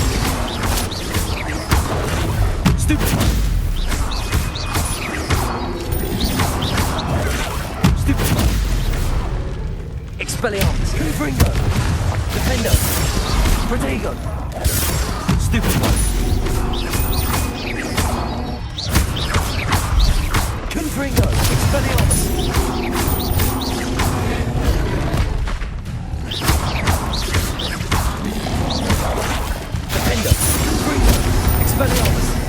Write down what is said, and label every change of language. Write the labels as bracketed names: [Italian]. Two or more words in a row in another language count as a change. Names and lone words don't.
[English] Stupid. Stupid. Expelliarmus, Confringo, Defender. Protego. Stupid one. Confringo, Expelliarmus. Expelliarmus!